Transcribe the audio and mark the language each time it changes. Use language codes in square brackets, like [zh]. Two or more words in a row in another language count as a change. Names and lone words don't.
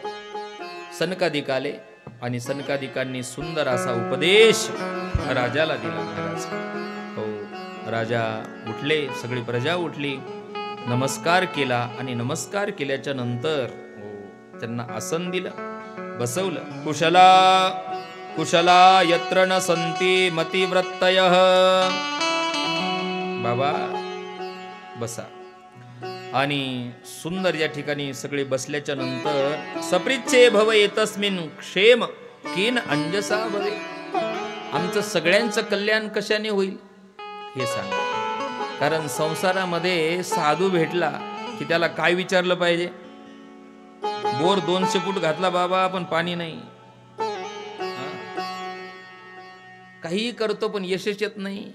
[mr] सनकादिक आले आणि सनकादिकांनी सुंदर असा उपदेश राजाला दिला महाराज. हो, राजा उठले, सगळी प्रजा उठली, नमस्कार केला. आणि नमस्कार केल्याच्या नंतर त्यांना आसन दिलं, बसवलं. [sa] कुशला यत्र न संती मतिवृत्तयः. [mr] बाबा बसा. आणि सुंदर या ठिकाणी सगळे बसल्याच्या नंतर [sa] सप्रिच्छे भव एतस्मिन् क्षेम किन अंजसा भवे. [mr] आमचं सगळ्यांचं कल्याण कशाने होईल हे सांगा. कारण संसारामध्ये साधू भेटला की त्याला काय विचारलं पाहिजे? बोर 200 फूट घातला बाबा पण पाणी नाही. काही करतो पण यशच येत नाही.